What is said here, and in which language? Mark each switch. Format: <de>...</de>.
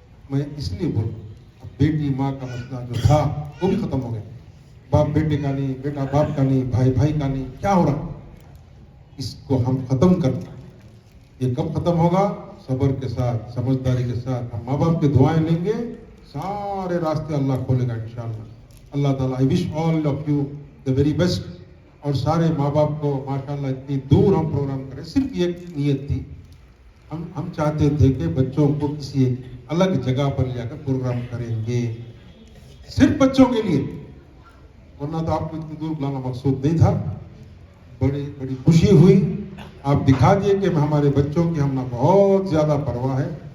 <ur>میں اس لیے بول رہا ہوں اب بیٹی ماں کا مسئلہ جو تھا وہ بھی ختم ہو گیا. باپ بیٹے کا نہیں، بیٹا باپ کا نہیں، بھائی بھائی کا نہیں. کیا ہو رہا؟ اس کو ہم ختم کرنا. یہ کب ختم ہوگا؟ صبر کے ساتھ، سمجھداری کے ساتھ. ہم ماں باپ کے دعائیں لیں گے، سارے راستے اللہ کھولے گا انشاءاللہ.</ur> <en>اللہ تعالیٰ I wish all of you the very best.</en> <ur>اور سارے ماں باپ کو ماشاءاللہ اتنی دور ہم پروگرام کریں، صرف ایک نیت تھی، ہم چاہتے تھے کہ بچوں کو کسی ایک الگ جگہ پر لے کر پروگرام کریں گے، صرف بچوں کے لیے. ورنہ تو آپ کو اتنی دور بلانا مقصود نہیں تھا. بڑی خوشی ہوئی، آپ دکھا دیے کہ ہمارے بچوں کی ہم بہت زیادہ پرواہ ہے.</ur>